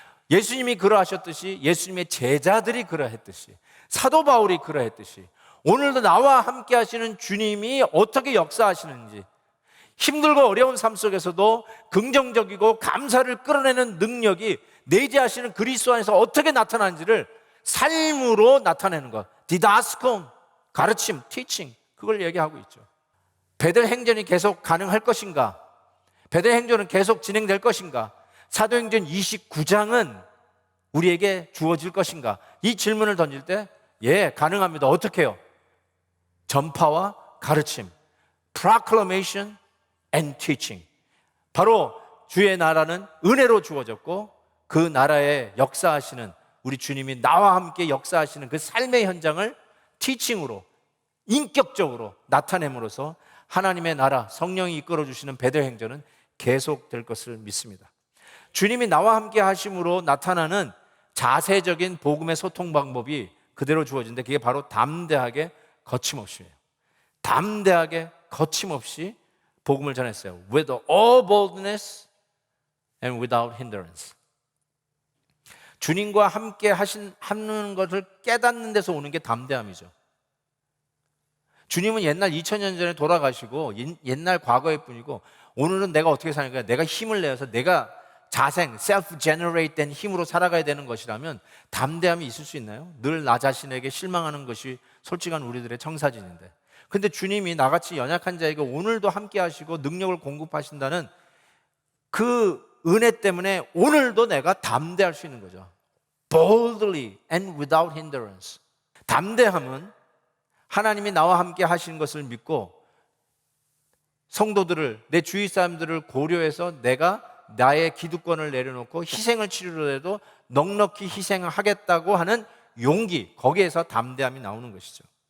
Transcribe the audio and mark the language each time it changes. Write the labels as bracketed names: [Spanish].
[Korean] 예수님이 그러하셨듯이, 예수님의 제자들이 그러했듯이, 사도 바울이 그러했듯이 오늘도 나와 함께 하시는 주님이 어떻게 역사하시는지, 힘들고 어려운 삶 속에서도 긍정적이고 감사를 끌어내는 능력이 내재하시는 그리스도 안에서 어떻게 나타나는지를 삶으로 나타내는 것, 디다스콘, 가르침, 티칭, 그걸 얘기하고 있죠. 베델행전이 계속 가능할 것인가? 베델행전은 계속 진행될 것인가? 사도행전 29장은 우리에게 주어질 것인가? 이 질문을 던질 때 예, 가능합니다. 어떻게 해요? 전파와 가르침, [English] proclamation and teaching. [Korean] 바로 주의 나라는 은혜로 주어졌고 그 나라에 역사하시는 우리 주님이 나와 함께 역사하시는 그 삶의 현장을 티칭으로, 인격적으로 나타냄으로써 하나님의 나라, 성령이 이끌어주시는 베델행전은 계속될 것을 믿습니다. 주님이 나와 함께 하심으로 나타나는 자세적인 복음의 소통 방법이 그대로 주어진데 그게 바로 담대하게 거침없이예요. 담대하게 거침없이 복음을 전했어요. [English] With all boldness and without hindrance. [Korean] 주님과 함께 하는 것을 깨닫는 데서 오는 게 담대함이죠. 주님은 옛날 2000년 전에 돌아가시고 옛날 과거일 뿐이고 오늘은 내가 어떻게 사니까 내가 힘을 내서 내가 자생, self-generate 된 힘으로 살아가야 되는 것이라면 담대함이 있을 수 있나요? 늘 나 자신에게 실망하는 것이 솔직한 우리들의 청사진인데, 근데 주님이 나같이 연약한 자에게 오늘도 함께 하시고 능력을 공급하신다는 그 은혜 때문에 오늘도 내가 담대할 수 있는 거죠. [English] Boldly and without hindrance. [Korean] 담대함은 하나님이 나와 함께 하시는 것을 믿고 성도들을, 내 주위 사람들을 고려해서 내가 나의 기득권을 내려놓고 희생을 치르더라도 넉넉히 희생하겠다고 하는 용기, 거기에서 담대함이 나오는 것이죠.